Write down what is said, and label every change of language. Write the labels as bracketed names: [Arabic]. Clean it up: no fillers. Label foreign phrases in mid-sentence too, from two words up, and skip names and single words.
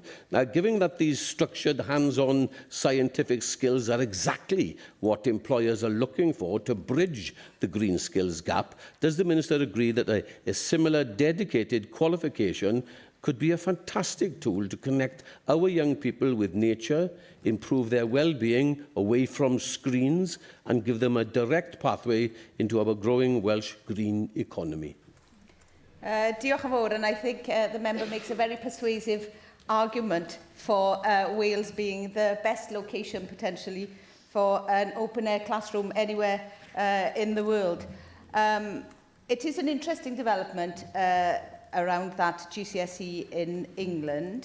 [English] Now, given that these structured, hands-on scientific skills are exactly what employers are looking for to bridge the green skills gap, does the Minister agree that a similar dedicated qualification could be a fantastic tool to connect our young people with nature, improve their well-being away from screens and give them a direct pathway into our growing Welsh green economy? [Welsh] Diolch yn fawr, [English] and I think the member makes a very persuasive argument for Wales being the best location potentially for an open-air classroom anywhere in the world. It is an interesting development around that GCSE in England.